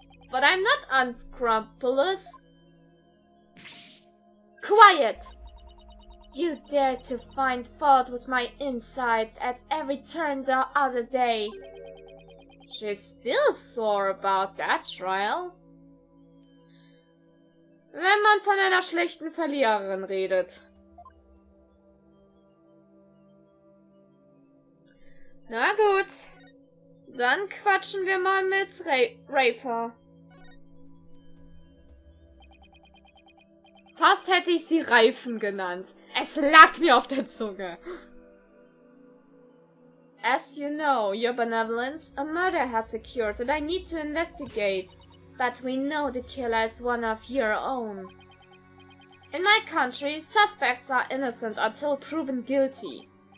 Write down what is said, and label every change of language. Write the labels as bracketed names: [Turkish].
[English] But I'm not unscrupulous. Quiet! You dare to find fault with my insides at every turn the other day. She's still sore about that trial. [German] Wenn man von einer schlechten Verliererin redet. Na gut, dann quatschen wir mal mit Rafer. Fast hätte ich sie Reifen genannt. Es lag mir auf der Zunge. [English] As you know, your benevolence, a murder has occurred that I need to investigate. But we know the killer is one of your own. In my country, suspects are innocent until proven guilty.